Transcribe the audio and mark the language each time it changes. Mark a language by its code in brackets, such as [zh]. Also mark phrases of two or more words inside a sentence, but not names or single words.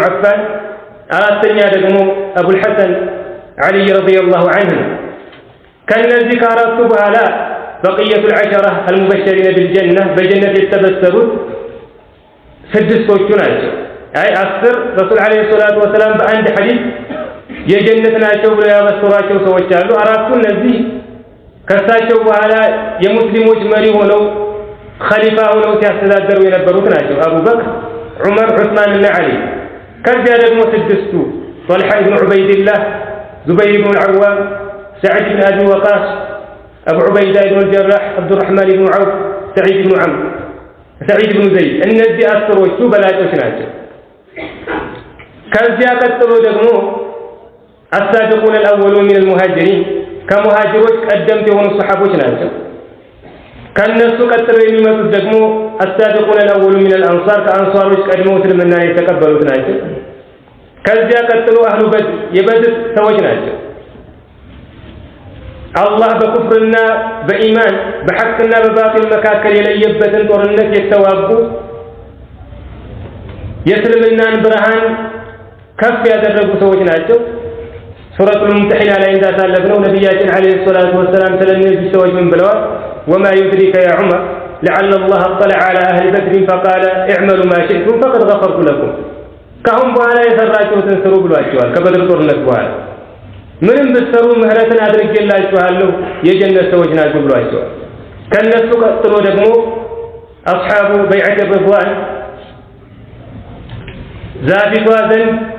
[am] ዐፋን፣ አራተኛ ደግሞ አቡል ሐሰን ዓሊ [ar] رضي الله عنه። [am] ከነዚህ ከአራቱ በኋላ [ar] بقية العشرة المبشرين بالجنة [am] በጀነት የተበሰሩት ስድስቶቹ ናቸው። አይ 10 ረሱል [ar] عليه الصلاة والسلام [am] በአንድ ሐዲስ የጀነት ናቸው ብለው ያበሰሯቸው ሰዎች አሉ። አራቱ እነዚህ ከሳቸው በኋላ የሙስሊሞች መሪ ሆነው ኸሊፋ ሆነው ሲያስተዳደሩ የነበሩት ናቸው። አቡበክር፣ ዑመር፣ ዑስማን እና ዓሊ። ከዚያ ደግሞ ስድስቱ ጦልሓ ኢብኑ ዑበይድላህ፣ زبير بن العوام سعد بن أبي وقاص أبو عبيدة بن الجراح عبد الرحمن بن عوف سعيد بن عمرو سعيد بن زيد እነዚህ አስሮቹ በላጮች ናቸው ከዚያ ቀጥሎ ደግሞ [ar] السابقون الأولون من المهاجرين [am] ከሙሃጅሮች ቀደምት የሆኑ ሱሐቦች ናቸው ከነሱ ቀጥሎ የሚመጡት ደግሞ [ar] السابقون الأولون من الأنصار [am] ከአንሷሮች ቀድመው እስልምናን የተቀበሉት ናቸው ከዚያ ቀጥሎ [ar] أهل بدر [am] የበድር ሰዎች ናቸው አላህ በኩፍርና በኢማን በሐቅና በባጢል መካከል የለየበትን ጦርነት የተዋጉ የእስልምናን ብርሃን ከፍ ያደረጉ ሰዎች ናቸው ሱረቱል ሙምተሒና ላይ እንዳሳለፍነው ነብያችን [ar] عليه الصلاة والسلام [am] ስለነዚህ ሰዎች ምን ብለዋል [ar] وما يدريك يا عمر لعل الله اطلع على اهل بدر فقال اعملوا ما شئتم فقد غفرت لكم [am] ካሁን በኋላ የሰራችሁትን ስሩ ብሏቸዋል ከበድር ጦርነት በኋላ ምንም ብትሰሩ ምህረትን አድርጌላችኋለሁ የጀነት ሰዎች ናችሁ ብሏቸዋል ከነሱ ቀጥሎ ደግሞ [ar] أصحاب بيعة الرضوان [am] ዛቢቷ ዘንድ